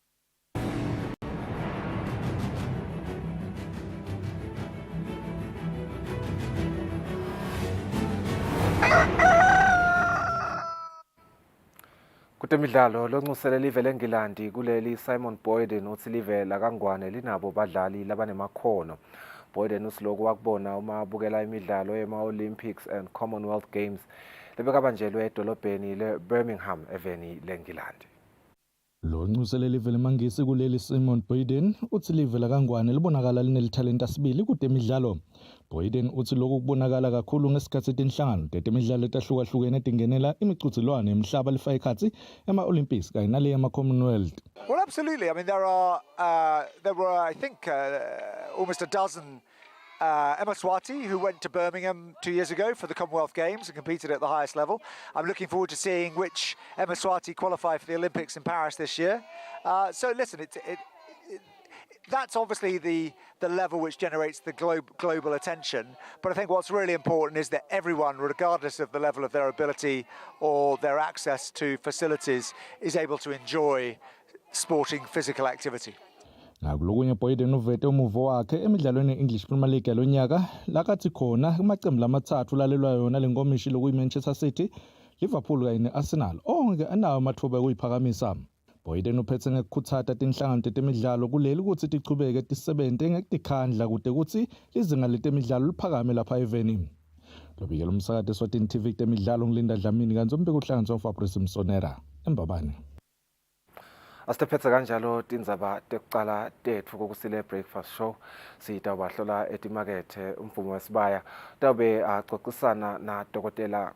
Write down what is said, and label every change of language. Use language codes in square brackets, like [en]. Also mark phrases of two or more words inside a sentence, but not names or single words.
[ss] Kutemidlalo lonxusele live leNgilandi kuleli Simon Boyden uthi live lakangwane linabo badlali labanemakhono. Boyden usiloku wakubona uma bukela imidlalo ema-Olympics [en] and Commonwealth Games [ss] lebekabanjelwe edolobheni le-Birmingham eveni leNgilandi. Lo nxusele live lemangisi kuleli Simon Boyden uthi live lakangwane libonakala linelithalenta sibili kutemidlalo. Boyden uthi lokhu kubonakala kakhulu ngesikhathi tinhlangano tetemidlalo etahlukahlukene tingenela imiqhudelwano emhlaba lifa ikhathi ema-Olympics kanye nale ema-Commonwealth. [en] Well, absolutely. I mean, there were, I think, almost a dozen Eswatini who went to Birmingham 2 years ago for the Commonwealth Games and competed at the highest level. I'm looking forward to seeing which Eswatini qualify for the Olympics in Paris this year. So listen, that's obviously the level which generates the global attention. But I think what's really important is that everyone, regardless of the level of their ability or their access to facilities, is able to enjoy sporting physical activity. [ss] Nakulokunye Boyden uvete umuvo wakhe emidlalweni English Premier League yalonyaka lakathi khona amaqembu lamathathu lalelwa yona lenkomishi lokuyiManchester City, Liverpool kanye neArsenal onke anawo amathuba okuyiphakamisa. Boyden uphethe ngekukhuthata tinhlangano tetemidlalo kuleli ukuthi tichubeke tisebente ngekukhandla kude ukuthi izinga letemidlalo liphakame lapha eveni. Lobikela umsakazi Eswatini TV temidlalo ngilinda Dlamini kanti umbiko uhlanganiswa uFabrice Msonera eMbabane. Asitephethe kanjalo tindzaba tekucala tetfu kokusile [en] breakfast show [ss] sitawubahlola etimakethe umvumo wesibaya tawube axoxisana na Dr.